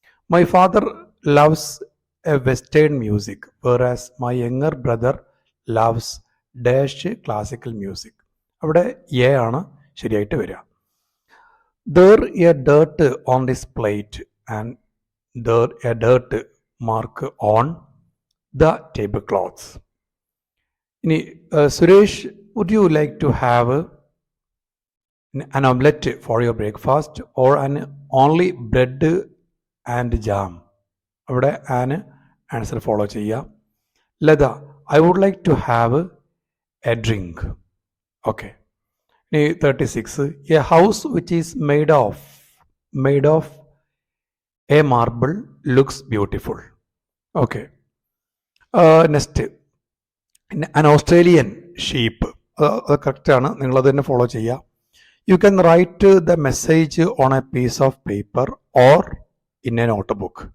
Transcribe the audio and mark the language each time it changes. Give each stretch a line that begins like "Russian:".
English: My father loves a western music whereas my younger brother loves dash classical music.
Malayalam: അവിടെ A ആണ് ശരിയായിട്ട് വരിക.
English: There a dirt on this plate and there a dirt mark on the tablecloths. ഇനി Suresh, would you like to have an omelette for your breakfast or an only bread and jam?
Malayalam: അവിടെ ആന് answer follow ചെയ്യുക.
English: Latha, I would like to have a drink. Okay, ഇനി 36, a house which is made of a marble looks beautiful. Okay, next, an Australian sheep.
Malayalam: അത് കറക്റ്റാണ്, നിങ്ങളത് തന്നെ follow ചെയ്യുക.
English: You can write the message on a piece of paper or in a notebook.